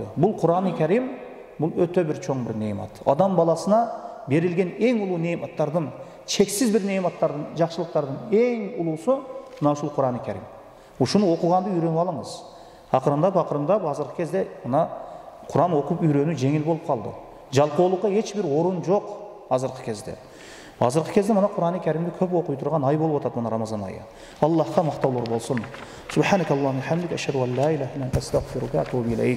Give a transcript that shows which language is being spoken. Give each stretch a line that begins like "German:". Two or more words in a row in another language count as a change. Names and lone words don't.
Kyrgyz: Бул Кур'ани Карим, бул өтө бир чоң бир неимат. Адам баласына берилген эң улуу неиматтардын, чексиз бир неиматтардын, жакшылыктардын эң улуусу мына ушул Кур'ани Карим. Ушуну окуганды үйрөнүп алыңыз. Акырындап азыркы кезде мына Кур'ан окуп үйрөнүү жеңил болуп калды. Жалкоолукка эч бир орун жок азыркы кезде. Азыркы кезде мына Кур'ани Каримди көп окуй турган ай болуп атат мына Рамазан айы. Аллахка мактоолор болсун.
Arabic: سبحانك اللهم حمدك أشهد أن لا إله إلا أنت أستغفرك وأتوب إليك.